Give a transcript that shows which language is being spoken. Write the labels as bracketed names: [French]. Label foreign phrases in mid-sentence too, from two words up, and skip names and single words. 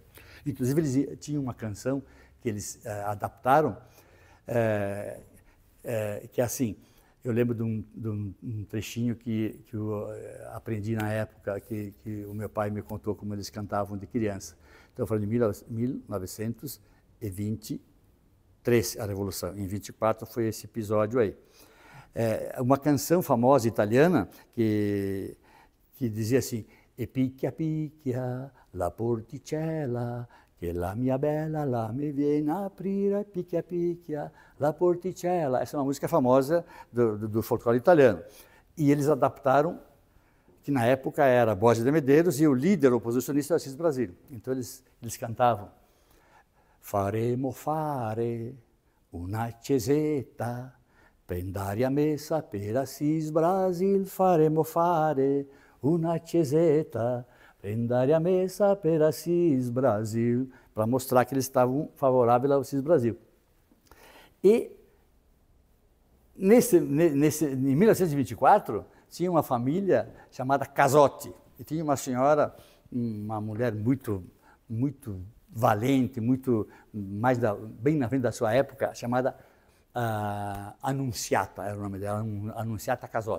[Portuguese] Inclusive eles tinham uma canção que eles adaptaram, que é assim, eu lembro de um trechinho que eu aprendi na época, que o meu pai me contou como eles cantavam de criança. Então eu falei de 1923, a Revolução. Em 24 foi esse episódio aí. Uma canção famosa italiana que dizia assim: [Italian] E picchia picchia la porticella, che la mia bella la mi viene a aprire, picchia picchia la porticella. [Portuguese] Essa é uma música famosa do folclore italiano. E eles adaptaram, que na época era Borges de Medeiros e o líder oposicionista Assis Brasil. Então eles cantavam: [Italian] Faremo fare una cesetta Prendare a messa per Assis Brasil, faremo fare una chiesetta. Prendare a messa per [Portuguese] Assis Brasil, para mostrar que eles estavam favoráveis ao Assis Brasil. E em 1924, tinha uma família chamada Casotti, e tinha uma senhora, uma mulher muito valente, bem na frente da sua época, chamada Annunziata, era o nome dela, Annunziata Casotti.